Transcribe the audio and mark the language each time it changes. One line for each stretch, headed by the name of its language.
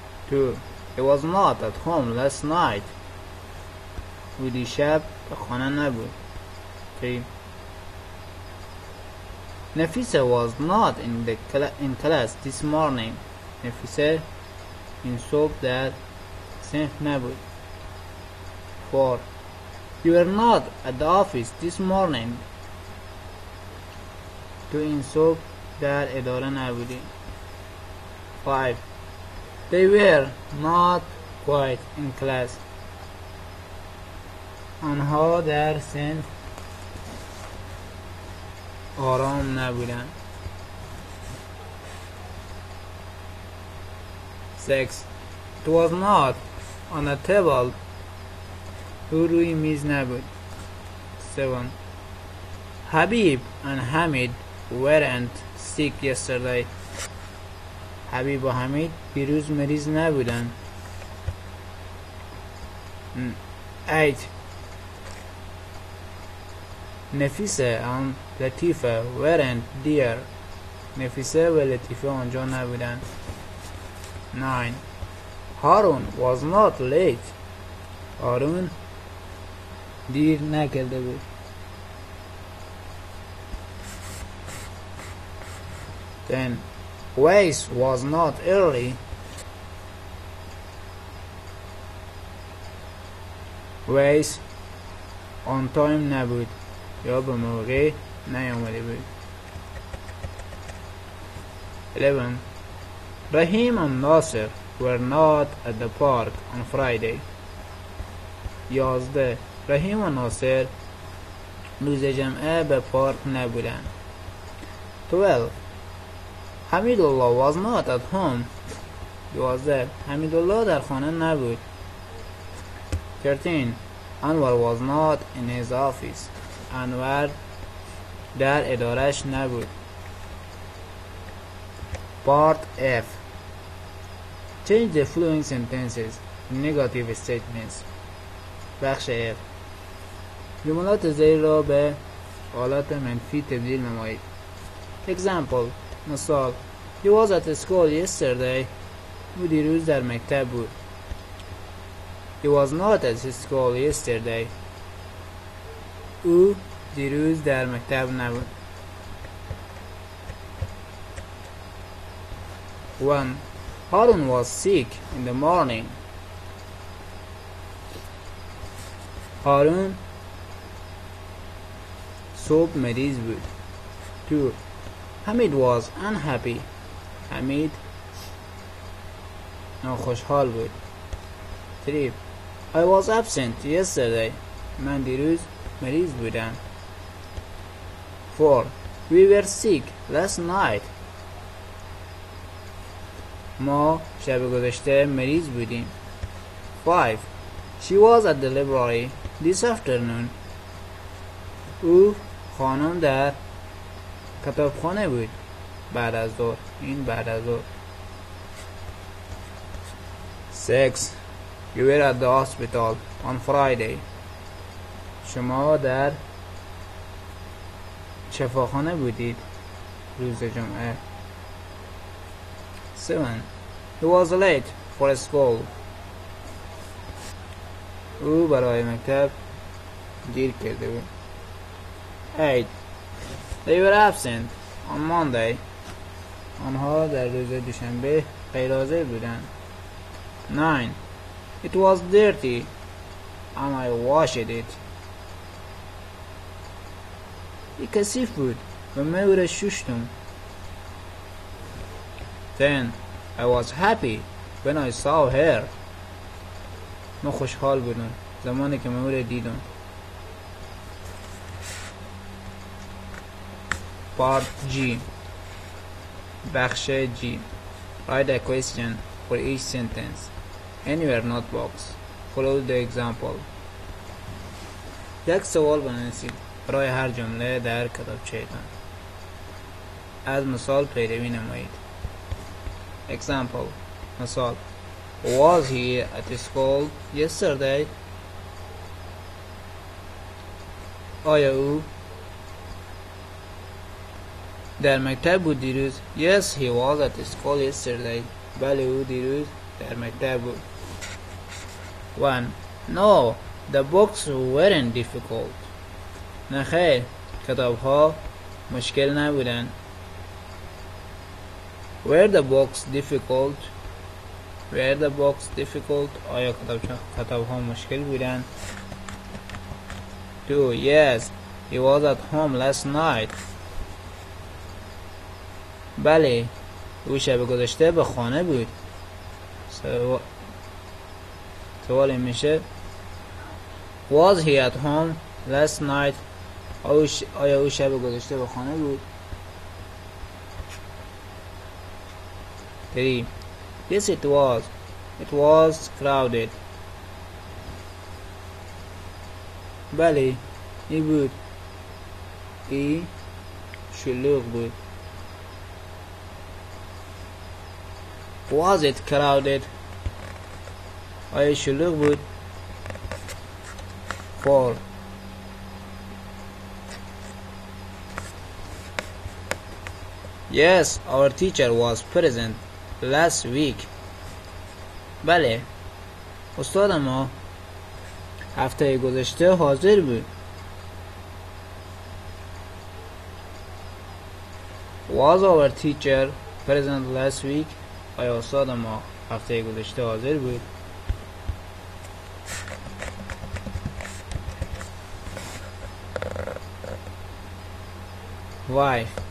English: 2. He was not at home last night.
Persian: او دیشب به خانه نبود. 3.
English: Nafisa was not in class this morning.
Persian: نفیسه این صبح در صنف نبود.
English: 4. You were not at the office this morning.
Persian: تو این صبح در اداره نبودی.
English: 5. They were not quiet in class.
Persian: آنها در صنف آرام نبودند.
English: 6. It was not on a table.
Persian: او روی میز نبود. 7.
English: Habib and Hamid weren't sick yesterday.
Persian: حبیب و حمید دیروز مریض نبودند.
English: 8. Nafisa and Latifa weren't there.
Persian: نفیسه و لطیفه آنجا نبودند.
English: 9. Haroon was not late.
Persian: هارون دیر نکرده بود.
English: 10. Waze was not early. Waze on time
Persian: نبود یا به موقع نیامده بود.
English: 11. Rahim and Nasser were not at the park on Friday. 11.
Persian: رحیم و ناصر روز جمعه به پارک نبودند.
English: 12. Hamidullah was not at home.
Persian: 12. حمیدالله در خانه نبود. 13.
English: Anwar was not in his office.
Persian: انور در ادارش نبود.
English: Part F. Change the following sentences in negative statements.
Persian: بخش F. جملات زیر را به حالت منفی تبدیل نمایید.
English: Example.
Persian: مثال.
English: He was at school yesterday.
Persian: او دیروز در مکتب بود.
English: He was not at school yesterday.
Persian: او دیروز در مکتب نبود.
English: 1. Harun was sick in the morning.
Persian: هارون صبح مریض بود. 2.
English: Hamid was unhappy.
Persian: حمید ناخوشحال بود.
English: 3. I was absent yesterday.
Persian: من دیروز مریض بودم.
English: 4. We were sick last night.
Persian: ما شب گذشته مریض بودیم. 5.
English: She was at the library this afternoon.
Persian: او خانم در کتابخانه بود بعد از ظهر. این بعد از ظهر.
English: 6. You were at the hospital on Friday.
Persian: شما در شفاخانه بودید روز جمعه.
English: 7. He was late for school.
Persian: او برای مکتب دیر کرده بود.
English: 8. They were absent on Monday.
Persian: آنها در روز دوشنبه غیرحاضر بودند.
English: 9. It was dirty and I washed it.
Persian: این کثیف بود و من او را شستم.
English: 10. I was happy when I saw her.
Persian: من خوشحال بودم زمانی که من او را دیدم.
English: Part G.
Persian: بخش G.
English: Write a question for each sentence in your notebox. Follow the example.
Persian: یک سوال بنویسید برای هر جمله در کتابچه‌تان. از مثال پیروی نمایید.
English: Example.
Persian: مثال.
English: Was he at school yesterday?
Persian: آیا او در مکتب بود دیروز؟
English: Yes, he was at school yesterday.
Persian: بله او دیروز در مکتب بود. 1.
English: No, the books weren't difficult.
Persian: نه خیر، کتاب ها مشکل نبودن.
English: Were the books difficult? Were the books difficult?
Persian: آیا کتاب ها مشکل بودن؟ 2.
English: Yes, he was at home last night.
Persian: بله او شب گذشته به خانه بود. سوال میشه
English: Was he at home last night?
Persian: آیا او شب گذشته به خانه بود؟ 3.
English: Yes, it was. It was crowded.
Persian: بله ای بود. ای شلوغ بود.
English: Was it crowded?
Persian: آیا شلوغ بود؟
English: 4. Yes, our teacher was present last week.
Persian: بله استاد ما هفته گذشته حاضر بود.
English: Was our teacher present last week?
Persian: آیا استاد ما هفته گذشته حاضر بود؟
English: Why?